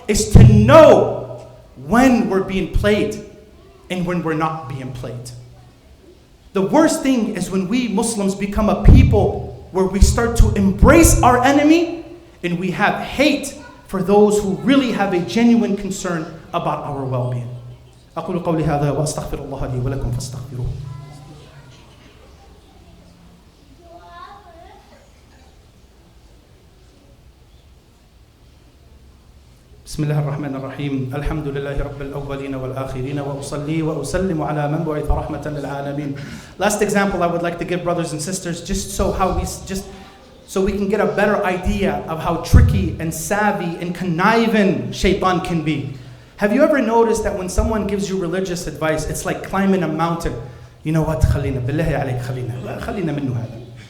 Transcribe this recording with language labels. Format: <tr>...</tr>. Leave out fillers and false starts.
<en>Is to know when we're being played and when we're not being played. The worst thing is when we Muslims become a people where we start to embrace our enemy and we have hate for those who really have a genuine concern about our well-being.</en> <ar>أقول قولي هذا وأستغفر الله لي ولكم فاستغفروه. بسم الله الرحمن الرحيم الحمد لله رب الأولين والآخرين وأصلي وأسلم على من بعث رحمة للعالمين.</ar> <en>Last example I would like to give, brothers and sisters, just so we can get a better idea of how tricky and savvy and conniving shaitan can be. Have you ever noticed that when someone gives you religious advice, it's like climbing a mountain? You know what?</en> <ar>خلينا بالله عليك خلينا منه هذا.</ar>